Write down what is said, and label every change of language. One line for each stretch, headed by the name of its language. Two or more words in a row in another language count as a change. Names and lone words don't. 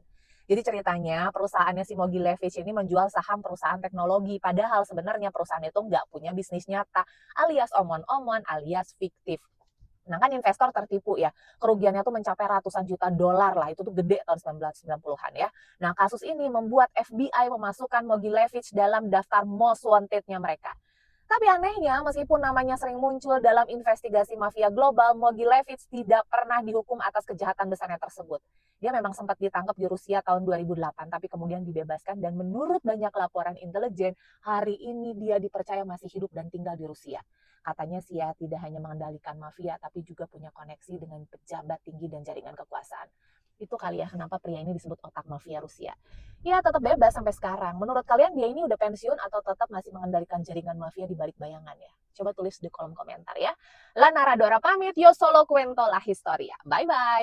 Indonesian: Jadi ceritanya perusahaannya si Mogilevich ini menjual saham perusahaan teknologi, padahal sebenarnya perusahaan itu nggak punya bisnis nyata, alias omon-omon, alias fiktif. Nah kan investor tertipu ya, kerugiannya tuh mencapai ratusan juta dolar lah, itu tuh gede tahun 1990-an ya. Nah kasus ini membuat FBI memasukkan Mogilevich dalam daftar
English: most wanted-
Indonesian: nya mereka. Tapi anehnya, meskipun namanya sering muncul dalam investigasi mafia global, Mogilevich tidak pernah dihukum atas kejahatan besarnya tersebut. Dia memang sempat ditangkap di Rusia tahun 2008, tapi kemudian dibebaskan dan menurut banyak laporan intelijen, hari ini dia dipercaya masih hidup dan tinggal di Rusia. Katanya sih ya, tidak hanya mengendalikan mafia, tapi juga punya koneksi dengan pejabat tinggi dan jaringan kekuasaan. Itu kali ya kenapa pria ini disebut otak mafia Rusia. Ya tetap bebas sampai sekarang. Menurut kalian dia ini udah pensiun atau tetap masih mengendalikan jaringan mafia di balik bayangan ya? Coba tulis di kolom komentar ya.
Spanish: La Naradora pamit, yo solo cuento la historia. Bye-bye.